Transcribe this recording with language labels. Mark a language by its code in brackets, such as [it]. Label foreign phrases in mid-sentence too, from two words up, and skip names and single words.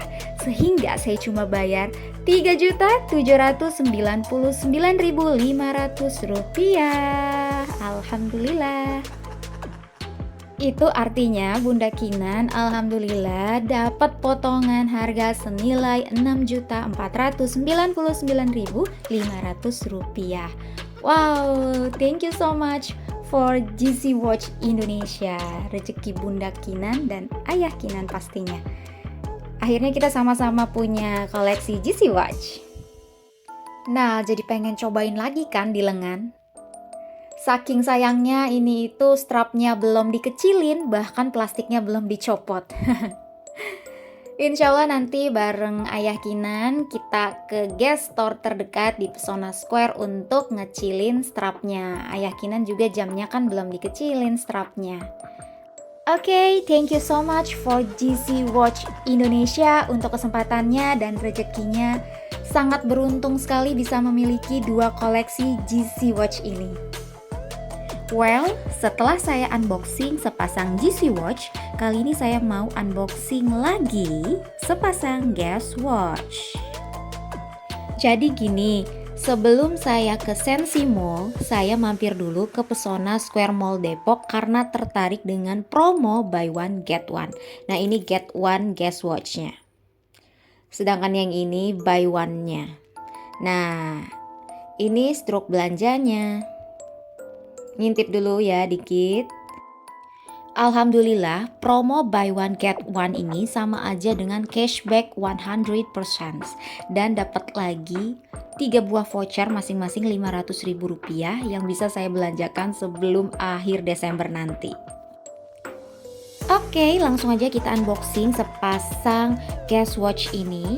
[id] Sehingga saya cuma bayar Rp3.799.500. Alhamdulillah. Itu artinya Bunda Kinan alhamdulillah dapat potongan harga senilai Rp6.499.500. [en] Wow, thank you so much for GC Watch Indonesia. [id] Rezeki Bunda Kinan dan Ayah Kinan pastinya. Akhirnya kita sama-sama punya koleksi GC Watch. Nah, jadi pengen cobain lagi kan di lengan? Saking sayangnya ini itu strapnya belum dikecilin, bahkan plastiknya belum dicopot. Insya Allah nanti bareng Ayah Kinan kita ke Guess Store terdekat di Pesona Square untuk ngecilin strapnya. Ayah Kinan juga jamnya kan belum dikecilin strapnya. Oke, [en] thank you so much for GC Watch Indonesia [id] untuk kesempatannya dan rezekinya. Sangat beruntung sekali bisa memiliki 2 koleksi GC Watch ini. Well, setelah saya unboxing sepasang GC Watch, kali ini saya mau unboxing lagi sepasang Guess Watch. Jadi gini, sebelum saya ke Sensi Mall, saya mampir dulu ke Pesona Square Mall Depok karena tertarik dengan promo [en] buy one get one. [id] Nah, ini [en] get one [id] Guess Watch-nya. Sedangkan yang ini [en] buy one- [id] nya. Nah, ini struk belanjanya. Ngintip dulu ya dikit. Alhamdulillah, promo [en] buy one get one [id] ini sama aja dengan cashback 100% dan dapat lagi 3 buah voucher masing-masing Rp500.000 yang bisa saya belanjakan sebelum akhir Desember nanti. Oke, langsung aja kita unboxing sepasang Guess Watch ini.